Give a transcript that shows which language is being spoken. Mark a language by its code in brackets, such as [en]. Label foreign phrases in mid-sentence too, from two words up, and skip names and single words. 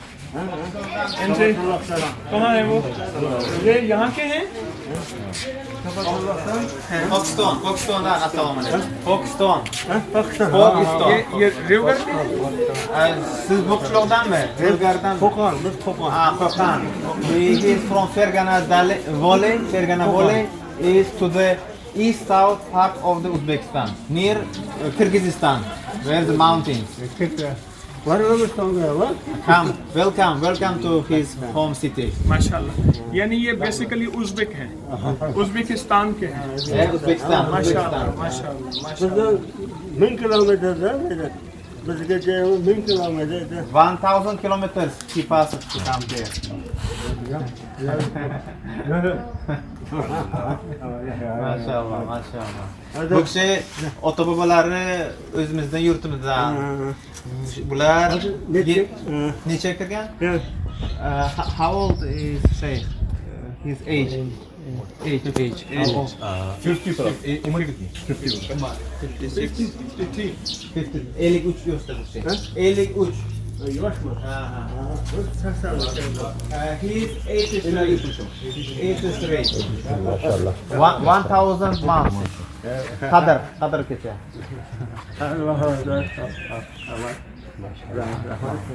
[hi] इनसे कहाँ है वो? ये यहाँ के हैं? [uz] Pokiston'dan assalomu alaykum. Pokiston. [hi] ये रेवगर के हैं? [uz] Siz bu qishloqdanmi? Devgardan. Qo'qon, biz Qo'qon. Qo'qon. [en] He is from Fergana Valley. Fergana Valley is to the east south part of the Uzbekistan, near Kyrgyzstan, where the mountains. [uz] Var O'zbekistonga va [en] Welcome to his home city. [hi] माशाल्लाह यानी ये बेसिकली उज़्बेक हैं उज़्बेकिस्तान के हैं Uzbekistan. माशाल्लाह माशाल्लाह [uz] bizdan 1000 kilometrda bizga 1000 kilometrda [en] 1000 kilometers he passed to come here. [uz] Maşallah, maşallah. Bu kishi ota bobolari o'zimizdan yurtimizdan. Bular necha kirgan? [en] How old is Sheikh? His age. Age. How old? 50 taraf. İmariketi. [uz] 53 yoshda bu kishi. 53. yoshmi? [en] He is 83. 83. Maşallah. 1000 months. [uz] Qadr kecha.